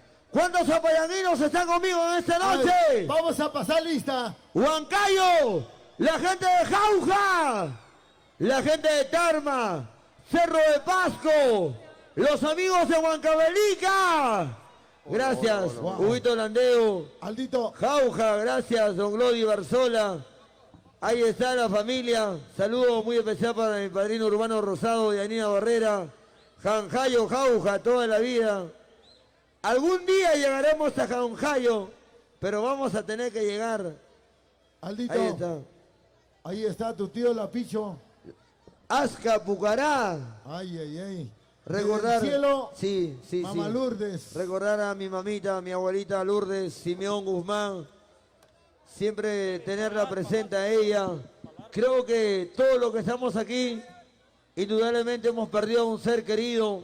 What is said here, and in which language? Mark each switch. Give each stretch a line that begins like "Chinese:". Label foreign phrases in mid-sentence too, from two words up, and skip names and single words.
Spanish: ¿Cuántos zapayanguinos están conmigo en esta noche? Ay, vamos a pasar lista. Huancayo, la gente de Jauja, la gente de Tarma, Cerro de Pasco, los amigos de Huancavelica. Gracias, Huguito Landeo. Aldito. Jauja, gracias, don Glody Barzola. Ahí está la familia. Saludo muy especial para mi padrino Urbano Rosado y Anina Barrera. Janjayo, Jauja, toda la vida. Algún día llegaremos a Janjayo, pero vamos a tener que llegar. Aldito. Ahí está. Ahí está tu tío Lapicho. Azca, Pucará. Ay, ay, ay. Recordar. Del cielo, Sí, sí, Mamá sí. Lourdes. Recordar a mi mamita, a mi abuelita Lourdes, Simeón Guzmán. Siempre tenerla presente a ella. Creo que todos los que estamos aquí, indudablemente hemos perdido a un ser querido.